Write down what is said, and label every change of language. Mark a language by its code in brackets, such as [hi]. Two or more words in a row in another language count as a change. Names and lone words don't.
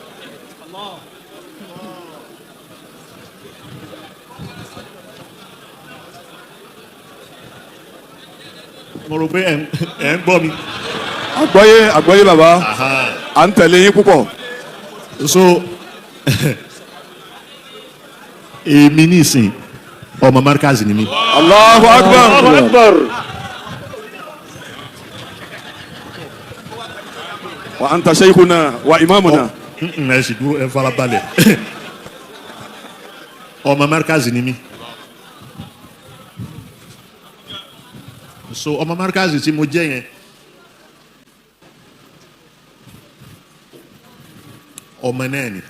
[yo] mo rò pé ẹ̀ ń gbọ́ mi. àgbọ́yé bàbá à ń tẹ̀lé yín púpọ̀. so èmi nísìn ọmọ Markaz ni mi. [ar] الله أكبر. الله أكبر. وأنت شيخنا وإمامنا. [yo] ẹ sì dúró ẹ fara balẹ̀ ọmọ Markaz ni mi. so ọmọ Markaz tí mo jẹ́ yẹn ọmọ náà ni.